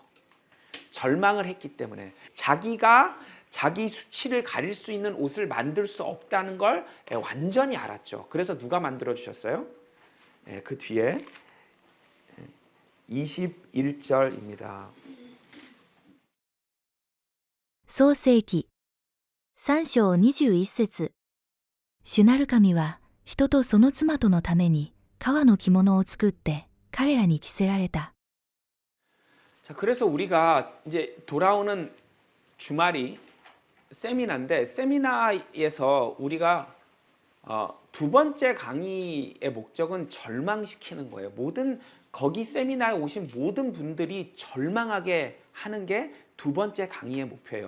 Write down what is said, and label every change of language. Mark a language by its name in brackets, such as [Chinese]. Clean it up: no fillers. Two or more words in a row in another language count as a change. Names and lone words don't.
[Korean] 절망을 했기 때문에 자기가 자기 수치를 가릴 수 있는 옷을 만들 수 없다는 걸 완전히 알았죠. 그래서 누가 만들어 주셨어요? 그 뒤에 21절입니다. [Japanese] 創世記3章21節。シュナルカミは人とその妻とのために革の着物を作って彼らに着せられた。 [Korean] 자, 그래서 우리가 이제 돌아오는 주말이 세미나인데 세미나에서 우리가 두 번째 강의의 목적은 절망시키는 거예요. 모든 거기 세미나에 오신 모든 분들이 절망하게 하는 게 두 번째 강의의 목표예요.